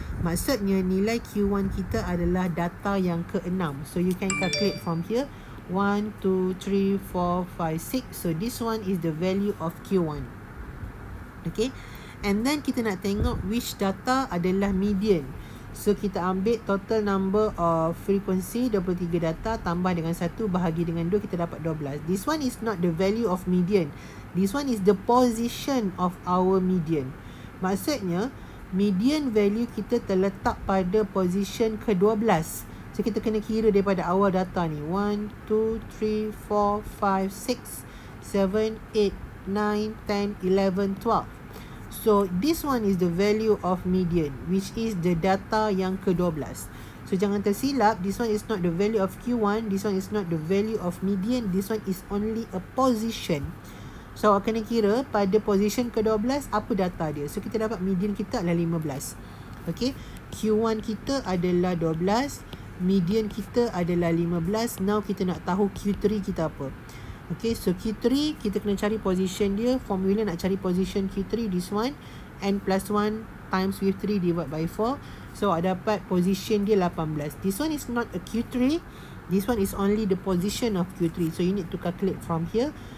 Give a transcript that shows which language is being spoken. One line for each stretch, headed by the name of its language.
Malay: Maksudnya nilai Q1 kita adalah data yang ke-6.
English: So you can calculate from here. 1, 2, 3, 4, 5, 6. So this one is the value of Q1. Okay. And then
Malay: kita nak tengok which data adalah median. So kita ambil total number of frequency, 23 data, tambah dengan 1, bahagi dengan 2, kita dapat 12.
English: This one is not the value of median. This one is the position of our median.
Malay: Maksudnya, median value kita terletak pada position ke-12. So kita kena kira daripada awal data ni. 1, 2, 3, 4, 5, 6, 7, 8, 9, 10, 11, 12.
English: So this one is the value of median, which is the data
Malay: yang ke-12. So jangan tersilap,
English: this one is not the value of Q1, this one is not the value of median, this one is only a position.
Malay: So awak kena kira pada position ke-12 apa data dia. So kita dapat median kita adalah 15. Okay, Q1 kita adalah 12, median kita adalah 15. Now kita nak tahu Q3 kita apa. Okay, so Q3 kita kena cari position dia.
English: Formula
Malay: nak cari
English: position Q3, this one, n plus 1 times with 3 divide by 4.
Malay: So dapat position dia 18.
English: This one is not a Q3, this one is only the position of Q3. So you need to calculate from here.